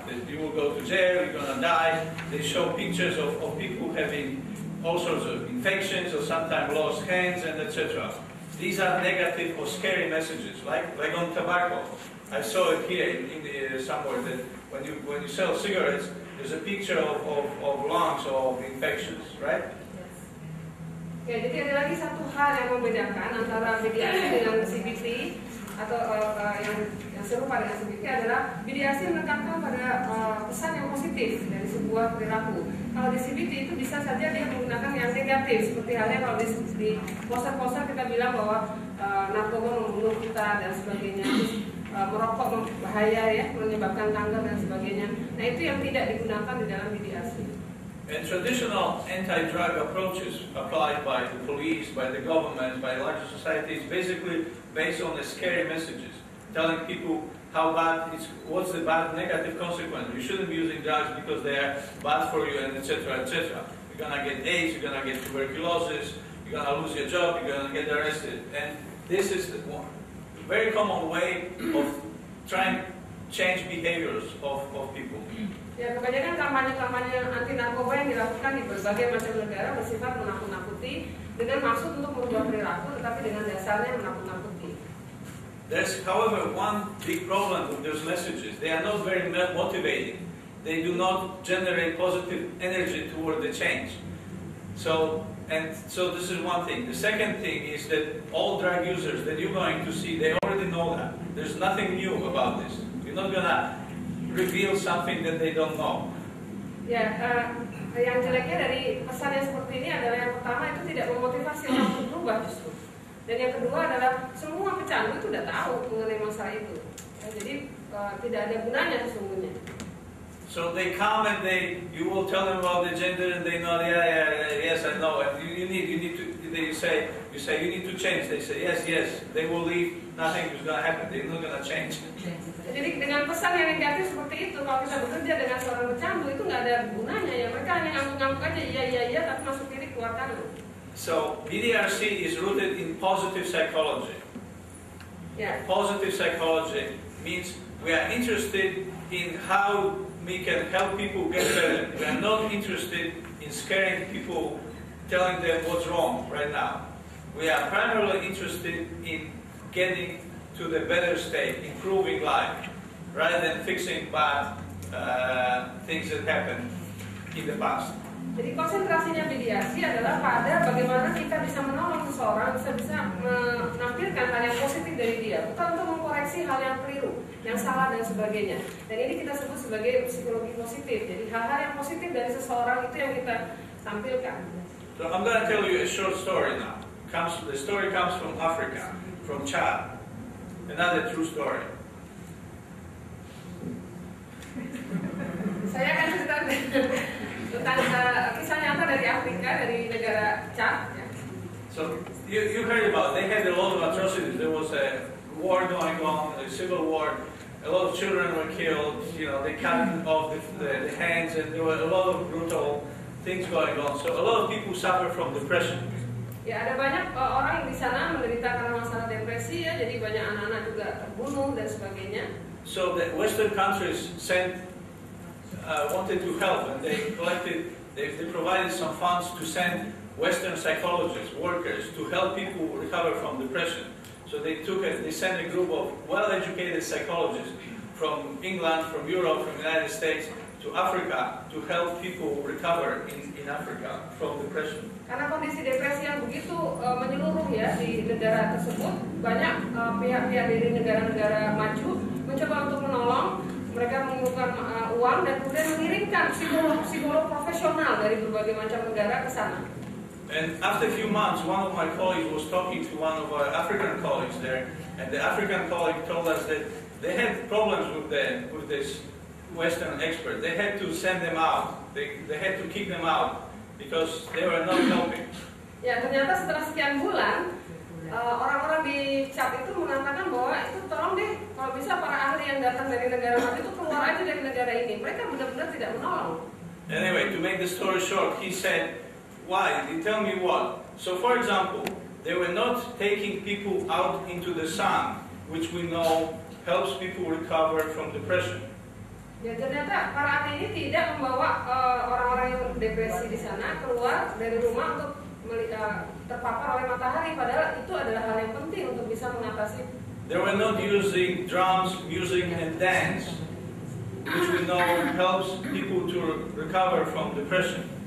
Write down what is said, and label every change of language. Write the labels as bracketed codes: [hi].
[en] That you will go to jail, you're going to die. They show pictures of people having all sorts of infections or sometimes lost hands and etc. These are negative or scary messages, like on tobacco. I saw it here somewhere that when you sell cigarettes, there's a picture of lungs or of infections, right? [id] Ya, jadi ada lagi satu hal yang membedakan antara BDRC dengan CBT atau yang serupa dengan CBT adalah BDRC menekankan pada pesan yang positif dari sebuah perilaku. Kalau di CBT itu bisa saja dia menggunakan yang negatif, seperti halnya kalau di poster-poster kita bilang bahwa narkoba membunuh kita dan sebagainya, merokok bahaya ya, menyebabkan kanker dan sebagainya. Nah itu yang tidak digunakan di dalam BDRC. [en] And traditional anti-drug approaches applied by the police, by the government, by larger societies, basically based on the scary messages, telling people how bad what's the bad negative consequence. You shouldn't be using drugs because they are bad for you, and etc. etc. You're gonna get AIDS, you're gonna get tuberculosis, you're gonna lose your job, you're gonna get arrested. And this is the very common way of trying to change behaviors of people. [id] Ya, kebanyakan kampanye-kampanye anti narkoba yang dilakukan di berbagai macam negara bersifat menakut-nakuti dengan maksud untuk merubah perilaku, tetapi dengan dasarnya menakut-nakuti. [en] There's, however, one big problem with those messages. They are not very motivating. They do not generate positive energy toward the change. So this is one thing. The second thing is that all drug users that you're going to see, they already know that. There's nothing new about this. You're not gonna reveal something that they don't know. [id] Ya, yang jeleknya dari pesan yang seperti ini adalah yang pertama itu tidak memotivasi orang untuk berubah justru. Dan yang kedua adalah semua pecandu itu sudah tahu mengenai masalah itu. Ya, jadi tidak ada gunanya sesungguhnya. [en] So they come and you will tell them about the gender and they know, yes, I know. And you need to. You say you need to change. They say yes. They will leave. Nothing is going to happen. They're not going to change. [id] Jadi dengan pesan yang negatif seperti itu, kalau kita bekerja dengan seorang pecandu itu nggak ada gunanya ya. Mereka hanya ngangguk-ngangguk aja, iya, tapi masuk kiri keluar kanan. [en] So BDRC is rooted in positive psychology. Yeah. Positive psychology means we are interested in how we can help people get better. We are not interested in scaring people, telling them what's wrong right now. We are primarily interested in getting to the better state, improving life, rather than fixing bad things that happened in the past. [id] Jadi konsentrasinya mediasi adalah pada bagaimana kita bisa menolong seseorang, bisa menampilkan hal yang positif dari dia, bukan untuk mengkoreksi hal yang keliru, yang salah dan sebagainya. Dan ini kita sebut sebagai psikologi positif. Jadi hal-hal yang positif dari seseorang itu yang kita tampilkan. [en] So I'm going to tell you a short story now. The story comes from Africa, from Chad. Another true story. [id] Saya akan cerita tentang kisah nyata dari Afrika, dari negara Chad. Ya. [en] So you heard about it. They had a lot of atrocities. There was a war going on, a civil war. A lot of children were killed. You know, they cut off the hands, and there were a lot of brutal things going on. So a lot of people suffer from depression. [id] Ya, ada banyak orang yang di sana menderita karena masalah depresi ya. Jadi banyak anak-anak juga terbunuh dan sebagainya. [en] So the Western countries wanted to help, and they provided some funds to send Western psychologists, workers, to help people recover from depression. So they sent a group of well-educated psychologists from England, from Europe, from the United States to Africa to help people recover in Africa from depression. [id] Karena kondisi depresi yang begitu menyeluruh ya di negara tersebut, banyak pihak-pihak dari negara-negara maju mencoba untuk menolong. Mereka mengumpulkan uang dan kemudian mengirimkan psikolog profesional dari berbagai macam negara ke sana. [en] And after a few months, one of my colleagues was talking to one of our African colleagues there, and the African colleague told us that they had problems with this Western expert. They had to send them out. They had to kick them out because they were not helping. [id] Ya, ternyata setelah sekian bulan, orang-orang di Chad itu mengatakan bahwa itu tolong deh, kalau bisa para ahli yang datang dari negara maju itu keluar aja dari negara ini. Mereka benar-benar tidak menolong. [en] Anyway, to make the story short, he said, why? He tell me what? So for example, they were not taking people out into the sun, which we know helps people recover from depression. [id] Ya, ternyata para ahli ini tidak membawa orang-orang yang depresi di sana keluar dari rumah untuk terpapar oleh matahari, padahal itu adalah hal yang penting untuk bisa mengatasi. [en] They were not using drums, music, and dance, which we know helps people to recover from depression.